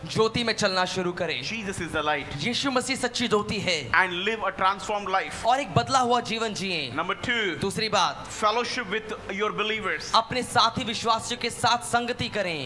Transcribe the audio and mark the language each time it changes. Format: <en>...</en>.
<hi>ज्योति में चलना शुरू करें।</hi> <en>Jesus is the light.</en> <hi>यीशु मसीह सच्ची ज्योति है।</hi> <en>And live a transformed life.</en> <hi>और एक बदला हुआ जीवन जिए।</hi> <en>Number 2.</en> <hi>दूसरी बात,</hi> <en>fellowship with your believers.</en> <hi>अपने साथी विश्वासियों के साथ संगति करें।</hi>